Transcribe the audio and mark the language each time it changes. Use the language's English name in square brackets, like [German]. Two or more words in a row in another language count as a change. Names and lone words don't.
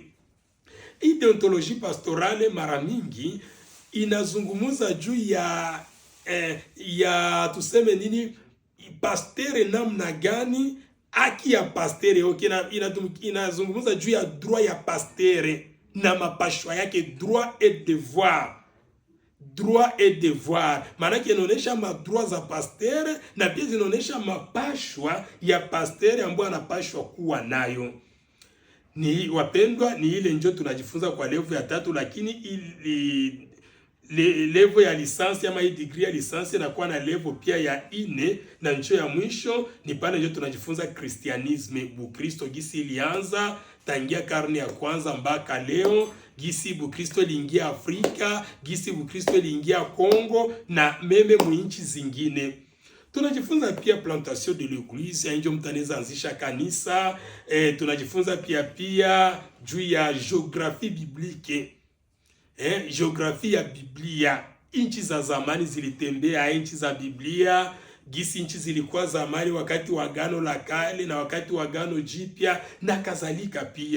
[Swahili] Hii [French] deontologie pastorale [Swahili] mara mingi inazungumza juu ya tuseme nini pastere, namna gani haki ya pastere. Okay, inazungumza juu ya droit ya pastere na mapashwa yake, [French] droit et devoir. [Swahili] Maana yake inaonesha madroit za pastere na pia zinaonesha mapashwa ya pastere ambayo anapashwa kuwa nayo. Ni wapendwa, ni ile ndio tunajifunza kwa level ya 3, lakini level ya lisansi ama hii degree ya lisansi inakuwa na level pia ya 4, na ncho ya mwisho ni pale ndio tunajifunza Kristianisme, Bukristo gisi ilianza tangia karne ya kwanza mpaka leo, gisi Bukristo iliingia Afrika, gisi Bukristo iliingia Kongo na meme mwinchi zingine. Tunajifunza pia [French] plantation de l'église, [Swahili] ndio mtaneza anzisha kanisa. Tunajifunza pia juu ya [French] geographie biblique. [Swahili] Geografia ya Biblia. Inchi za zamani zilitembea inchi za Biblia, gisi inchi zilikuwa zamani wakati wa Agano la Kale na wakati wa Agano Jipya na kadhalika pia.